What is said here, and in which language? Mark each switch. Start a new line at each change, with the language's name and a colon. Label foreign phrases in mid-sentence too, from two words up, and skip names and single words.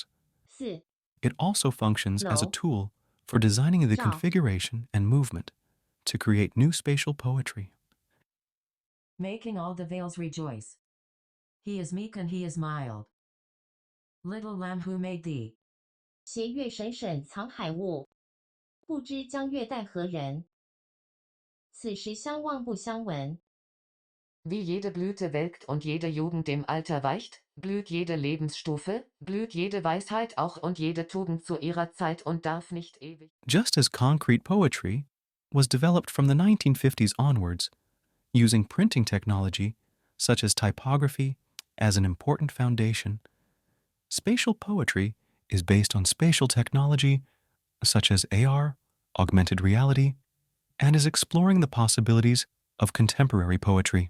English: 4. It also functions as a No. tool for designing the
Chinese: 照
English: configuration and movement to create new spatial poetry. Making all the vales rejoice. He is meek and he is mild. Little lamb who made thee.
Chinese: 斜月省省藏海物，不知将月待何人。此时相望不相闻。
German: Wie jede Blüte welkt und jede Jugend dem Alter weicht, blüht jede Lebensstufe, blüht jede Weisheit auch und jede Tugend zu ihrer Zeit und darf nicht ewig.
English: Just as concrete poetry was developed from the 1950s onwards, using printing technology such as typography as an important foundation, spatial poetry is based on spatial technology such as AR, augmented reality, and is exploring the possibilities of contemporary poetry.